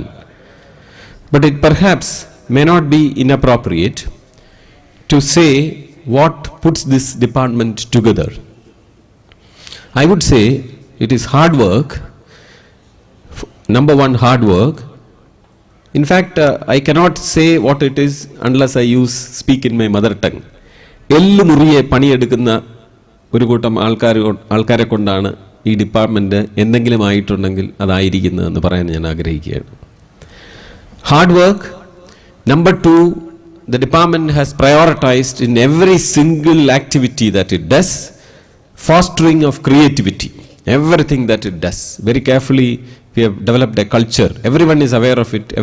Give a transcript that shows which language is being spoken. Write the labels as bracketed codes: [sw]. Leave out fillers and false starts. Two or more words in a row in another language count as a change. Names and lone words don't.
[en] But it perhaps may not be inappropriate to say what puts this department together. I would say it is hard work. Number one, hard work. In fact, I cannot say what it is unless I speak in my mother tongue. [ml] എല്ലു മുറിയെ പണി എടുക്കുന്ന ഒരു കൂട്ടം ആളുകളെ കൊണ്ടാണ ee department എന്തെങ്കിലും ആയിട്ടുണ്ടെങ്കിൽ അതായിരിക്കുന്നു എന്ന് പറയാൻ ഞാൻ ആഗ്രഹിക്കയാണ്. [en] Hard work. Number two, the department has prioritized in every single activity that it does, fostering of creativity. Everything that it does. Very carefully, we have developed a culture. Everyone is aware of it.